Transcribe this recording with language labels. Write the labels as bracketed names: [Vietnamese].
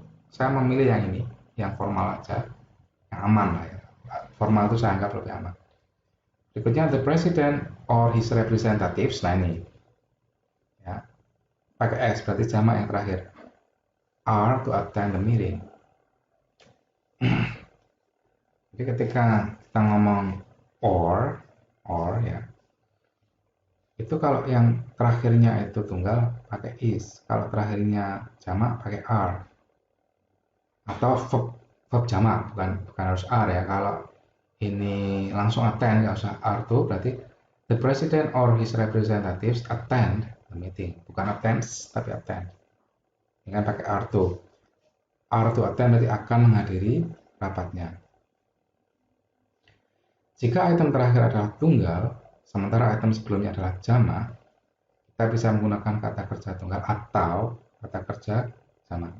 [Indonesian] Saya memilih yang ini, yang formal aja, yang aman lah ya. Formal itu saya anggap lebih aman. Berikutnya [English] the president or his representatives. [Indonesian] Nah ini ya, pakai s berarti jamak yang terakhir. [English] Are to attend the meeting. [Indonesian] Jadi ketika kita ngomong or ya, itu kalau yang terakhirnya itu tunggal pakai is, kalau terakhirnya jamak pakai are. Atau verb jamak, bukan harus are ya. Kalau ini langsung attend, nggak usah are to, berarti [English] the president or his representatives attend the meeting. [Indonesian] Bukan attends, tapi attend. Dengan pakai are to. [English] Are to attend [Indonesian] berarti akan menghadiri rapatnya. Jika item terakhir adalah tunggal, sementara item sebelumnya adalah jamak, kita bisa menggunakan kata kerja tunggal atau kata kerja jamak.